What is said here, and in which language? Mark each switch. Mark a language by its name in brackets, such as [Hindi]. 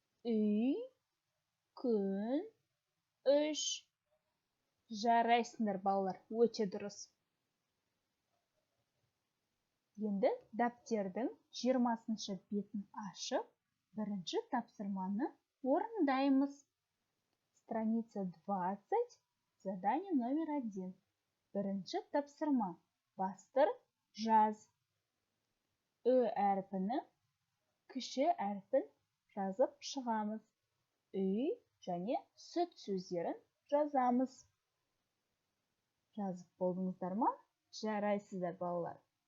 [Kazakh] Үй, күн, үш. Жарайсыңдар, балалар, өте дұрыс. Енді дәптердің 20-шы бетін ашып, бірінші тапсырманы орындаймыз. [Russian] Страница 20, задание номер 1. [Kazakh] Бірінші тапсырма. Бастыр, жаз. Ү әрпіні, кіші әрпін жазып шығамыз. Үй және сүт сөздерін жазамыз. Жазып болдыңыздар ма? Жарайсыздар, балалар.